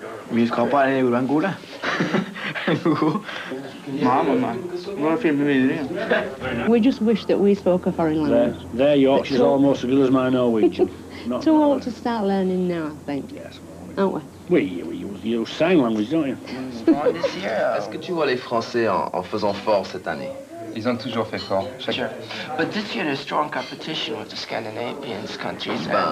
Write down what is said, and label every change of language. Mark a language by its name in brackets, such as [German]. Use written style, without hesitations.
[Norwegian] Vi skal bare leve en god dag. Mamma, man filmer videre. [English] We just wish that we spoke a foreign language. Their Yorkshire's almost as good as my Norwegian. Too old to start learning now, I think. Yes. Aren't we? We use sign language, don't you? [French] Est-ce que tu vois les Français en faisant fort cette année? Ils ont toujours fait fort. [English] Sure. But this year there's strong competition with the Scandinavian countries.